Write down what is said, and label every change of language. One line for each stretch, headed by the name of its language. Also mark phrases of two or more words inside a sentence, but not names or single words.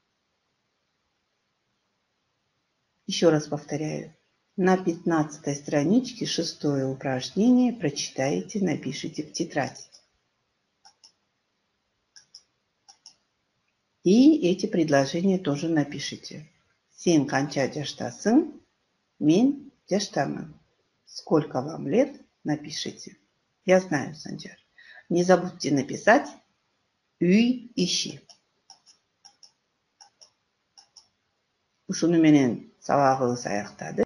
Russian: Еще раз повторяю. На 15 страничке 6 упражнение прочитаете, напишите в тетрадь. И эти предложения тоже напишите.
Kyrgyz: Сен канча жаштасың? Мен жаштамын.
Russian: Сколько вам лет? Напишите. Я знаю, Санджар. Не забудьте написать
Kyrgyz: үй иши. Ушуну менен сабагыбыз аяктады.